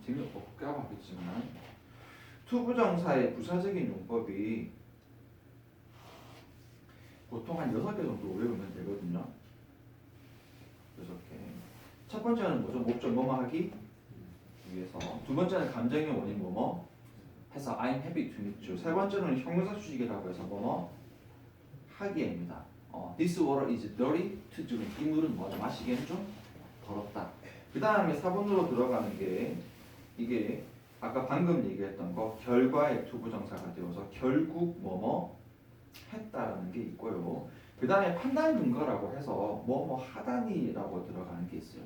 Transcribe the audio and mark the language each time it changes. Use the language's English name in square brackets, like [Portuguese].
[Korean] 재미를 없다고 하겠지만 투부정사의 부사적인 용법이 보통 한 6개 정도 외우면 되거든요. 6개. 첫 번째는 뭐죠? 목적 뭐뭐 하기 위해서. 두 번째는 감정의 원인 뭐뭐 해서 [English] I'm happy to meet you. [Korean] 세 번째는 형용사 수식이라고 해서 뭐뭐 하기입니다. [English] This water is dirty to drink. [Korean] 이 물은 뭐죠? 마시기에는 좀 더럽다. 그 다음에 4번으로 들어가는 게 이게 아까 방금 얘기했던 거 결과의 투부정사가 되어서 결국 뭐뭐 했다라는 게 있고요. 그 다음에 판단 근거라고 해서 뭐뭐 하다니라고 들어가는 게 있어요.